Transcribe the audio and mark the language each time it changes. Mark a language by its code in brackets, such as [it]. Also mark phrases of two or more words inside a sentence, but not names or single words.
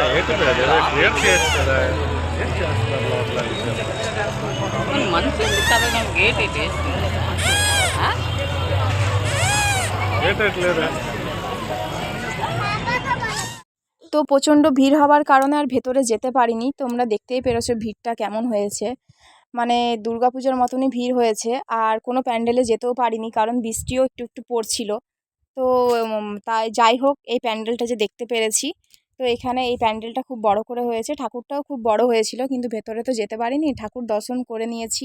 [kn] ಕ್ಲಿಯರ್ ಕೇಳ್ತಾರೆ ಏನು ಕೇಳಿಸ್ತಾರಲ್ಲ ಒಂದು ಮನುಷ್ಯ ಬಿಟ್ಟಾಗ ನಮ್ಮ ಗೇಟ್ ಐತೆ ಹಾಂ [en] gate clear [bn] তো প্রচণ্ড ভিড় হওয়ার কারণে আর ভেতরে যেতে পারিনি। তোমরা দেখতেই পেরেছো ভিড়টা কেমন হয়েছে, মানে দুর্গাপূজার মতনই ভিড় হয়েছে। আর কোনো প্যান্ডেলে যেতেও পারিনি কারণ বৃষ্টিও একটু একটু পড়ছিল। তো তাই যাই হোক, এই প্যান্ডেলটা যে দেখতে পেরেছি, তো এখানে এই প্যান্ডেলটা খুব বড় করে হয়েছে, ঠাকুরটাও খুব বড় হয়েছিল, কিন্তু ভেতরে তো যেতে পারিনি, ঠাকুর দর্শন করে নিয়েছি।